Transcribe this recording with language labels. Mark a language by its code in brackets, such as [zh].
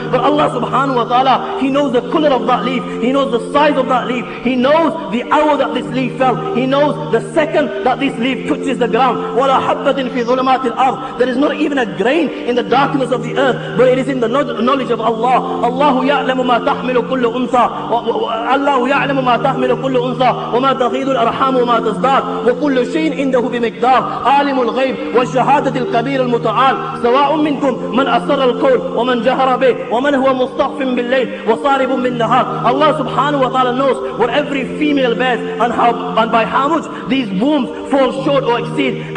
[en] But Allah subhanahu wa ta'ala, He knows the color of that leaf, He knows the size of that leaf, He knows the hour that this leaf fell, He knows the second that this leaf touches the ground. [ar] وَلَا حَبَّةٍ فِي ظُلُمَاتِ الْأَرْضِ. [en] There is not even a grain in the darkness of the earth, but it is in the knowledge of Allah. [ar] Allah يَعْلَمُ مَا تَحْمِلُ كُلُّ أُنْثَى الله يعلم ما تحمل كل أنثى وما تغيض الأرحام وما تزداد وكل شيء عنده بمقدار عالم الغيب والشهادة الكبير المتعال سواء منكم من أسر القول ومن جهر به ومن هو مستخف بالليل وصارب بالنهار. [en] Allah subhanahu wa ta'ala knows what every female bears and by how much these wombs fall short or exceed.